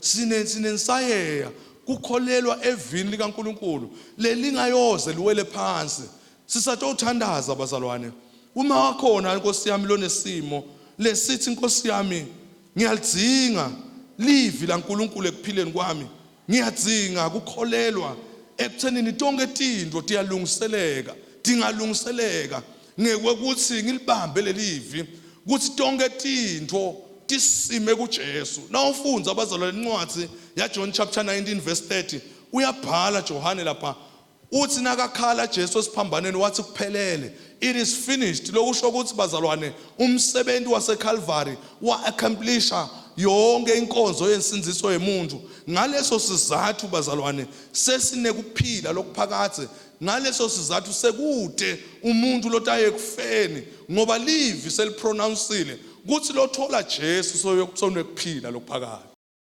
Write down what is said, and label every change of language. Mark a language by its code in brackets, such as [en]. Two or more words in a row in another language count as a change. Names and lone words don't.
[ss] sinensayeya kukholelwa evini likaNkulunkulu lelingayoze liwele phansi sisatothandaza bazalwane uma wakhona Nkosi yami lonesimo lesithi Nkosi yami ngiyalidzinga livi laNkulunkulu ekuphileni kwami ngiyadzinga kukholelwa ekuthenini tonke tinto tiyalungiseleka tingalungiseleka ngekuthi ngilibambe lelivi kuthi tonke tinto tisime kuJesu. Nawufunza abazalwane incwadi ya John [en] chapter 19 verse 30 [ss] uyabhala Johane lapha uthi nakakhala Jesu esiphambaneni wathi kuphelele [en] it is finished [ss] lokusho ukuthi bazalwane umsebenzi waseCalvary wa accomplisha yonke inkonzo yensinziso yemuntu ngaleso sizathu bazalwane sesinekuphila lokuphakathe ngaleso sizathu sekude umuntu lotaye kufeni ngoba livi selipronouncile kuthi lothola Jesu soyokuphila lokuphakathe